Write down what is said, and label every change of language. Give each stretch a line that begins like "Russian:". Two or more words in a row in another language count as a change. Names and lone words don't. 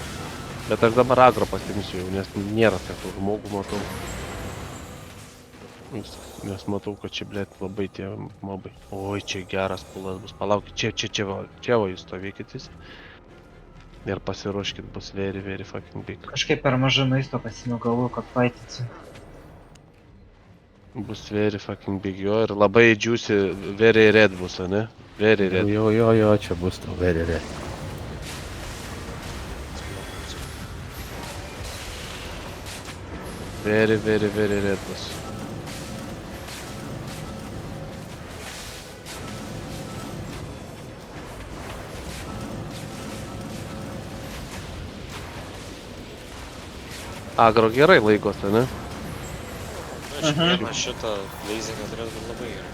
Lithuanian: Bet aš dabar agro pastimsiu jau, nes nėra tokių žmogų matau. Nes matau, kad čia, blėt, labai tie mobai. Oi, čia geras pulas bus. Palaukit, čia va jūs stovėkit visi. Ir pasiruoškit, bus
English: very fucking big.
Lithuanian: Kažkaip per mažai maisto pasiėmiau, galvoju, kad faitinsiu.
English: Bus very fucking big
Lithuanian: jo ir labai
English: juicy, very red
Lithuanian: bus, ne?
English: Very red.
Lithuanian: Jo, čia bus tau
English: very red. Very red bus.
Lithuanian: Agro gerai laikosi, ne? Na, šiandieną šitą blazingą turės būt labai gerai.